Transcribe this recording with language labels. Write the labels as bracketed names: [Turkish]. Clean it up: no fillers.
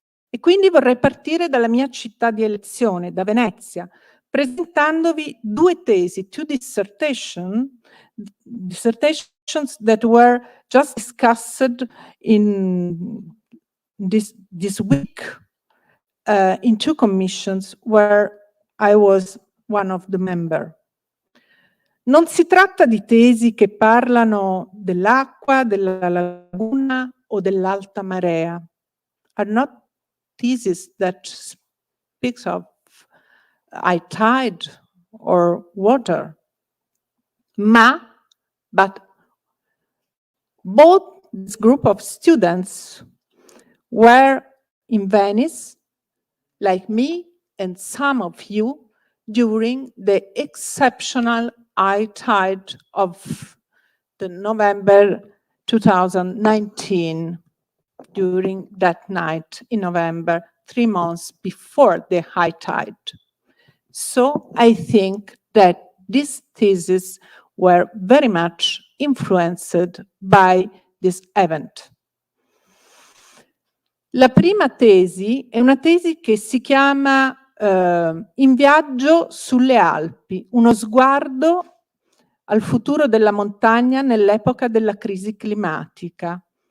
[Italian] E quindi vorrei partire dalla mia città di elezione, da Venezia, presentandovi due tesi, [English] two dissertations that were just discussed in this week in two commissions where I was one of the members. [Italian] Non si tratta di tesi che parlano dell'acqua, della laguna o dell'alta marea. [English] Are not thesis that speaks of high tide or water, but both this group of students were in Venice, like me and some of you, during the exceptional high tide of the November 2019. During that night in November, 3 months before the high tide. So I think that these theses were very much influenced by this event. [Italian] La prima tesi è una tesi che si chiama In viaggio sulle Alpi, uno sguardo al futuro della montagna nell'epoca della crisi climatica.